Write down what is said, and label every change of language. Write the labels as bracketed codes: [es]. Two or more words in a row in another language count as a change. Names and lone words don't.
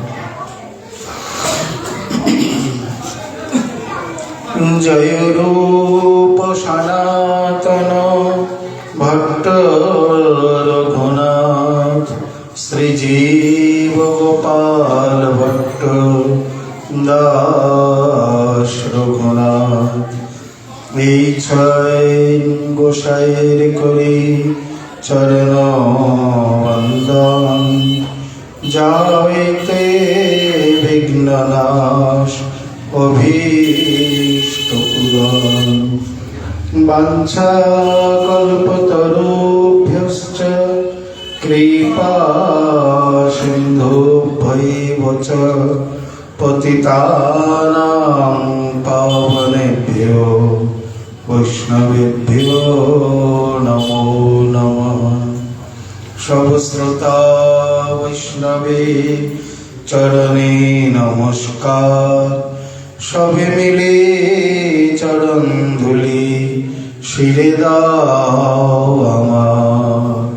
[bn] জয় রূপ সনাতন ভট্ট রঘুনাথ শ্রীজীব গোপাল ভট্ট দাস রঘুনাথ। এই ছয় গোসাইর করি চরণ বন্দন যাইতে বিঘ্ন নাশ অভীষ্ট পূরণ। [sa] বাঞ্ছা কল্পতরুভ্যশ্চ কৃপা সিন্ধুভ্যৈব চ পতিতানাং পাবনেভ্যো বৈষ্ণবেভ্যো নমো নমঃ। [bn] সবশ্রোতা বৈষ্ণবে চরণে নমস্কার। সবে মিলে চরণ ধুলি শিরে দাও আমার।